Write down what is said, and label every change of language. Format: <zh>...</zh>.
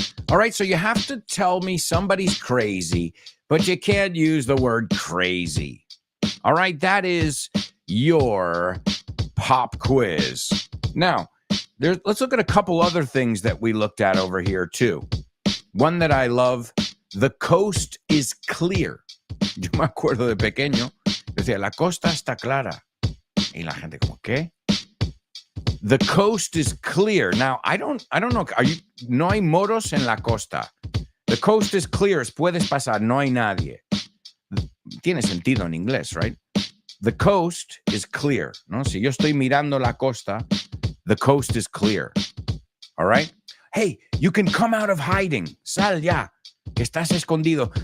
<en>All right, so you have to tell me somebody's crazy, but you can't use the word crazy. All right, that is your pop quiz. Now, let's look at a couple other things that we looked at over here, too. One that I love, the coast is clear.</en> <es>Yo me acuerdo de pequeño, decía, la costa está clara. Y la gente como, ¿qué?</es> <en>The coast is clear. Now, I don't know.</en> <es>No hay moros en la costa.</es> <en>The coast is clear.</en> <es>Puedes pasar. No hay nadie. Tiene sentido en inglés,</es> <en>right? The coast is clear.</en> <es>No? Si yo estoy mirando la costa,</es> <en>the coast is clear. All right? Hey, you can come out of hiding.</en> <es>Sal ya, que estás escondido.</es>